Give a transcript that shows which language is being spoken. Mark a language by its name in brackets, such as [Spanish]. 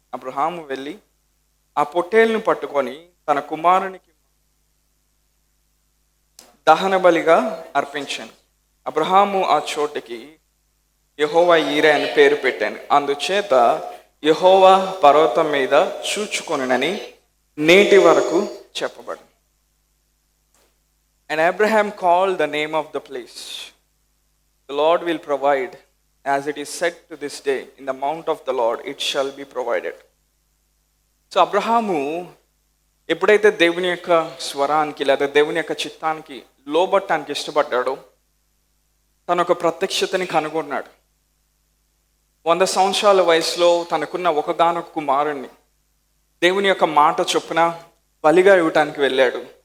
[Telugu] అబ్రహాము వెళ్ళి ఆ పొట్టేలును పట్టుకొని తన కుమారునికి దహన బలిగా అర్పించాను. అబ్రహాము ఆ చోటుకి యెహోవా ఈరే అని పేరు పెట్టాను, అందుచేత యెహోవా పర్వతం మీద చూచుకొనునని నేటి వరకు చెప్పబడు. [English] And Abraham called the name of the place, the Lord will provide, as it is said to this day, in the mount of the Lord it shall be provided. [Telugu] So Abraham ఎప్పుడైతే దేవుని యొక్క స్వరానికి లేదా దేవుని యొక్క చిత్తానికి లోబట్టానికి ఇష్టపడ్డాడో తన ఒక ప్రత్యక్షతని కనుగొన్నాడు. 100 సంవత్సరాల వయసులో తనకున్న ఒకగానొక కుమారుణ్ణి దేవుని యొక్క మాట చొప్పున బలిగా ఇవ్వటానికి వెళ్ళాడు.